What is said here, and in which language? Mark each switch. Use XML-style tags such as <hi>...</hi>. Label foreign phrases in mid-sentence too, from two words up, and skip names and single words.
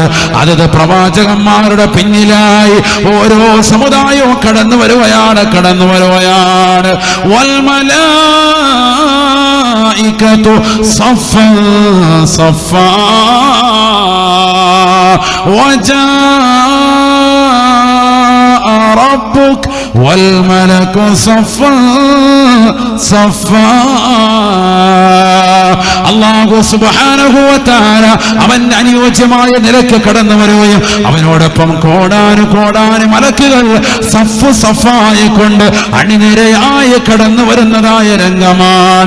<ml>അതത് പ്രവാചകന്മാരുടെ പിന്നിലായി ഓരോ സമുദായവും കടന്നു വരുകയാണ്, കടന്നു വരുകയാണ്.</ml> <ar>والملائكة صفا صفا وجاء ربك والملك صفا صفا. الله سبحانه وتعالى</ar> <ml>അവൻ അനുയോജ്യമായ നിലയ്ക്ക് കടന്നു വരികയും അവനോടൊപ്പം കോടാനു മലക്കുകൾ സഫ് സഫായി കൊണ്ട് അണിനിരയായി കടന്നു വരുന്നതായ രംഗമാണ്.</ml>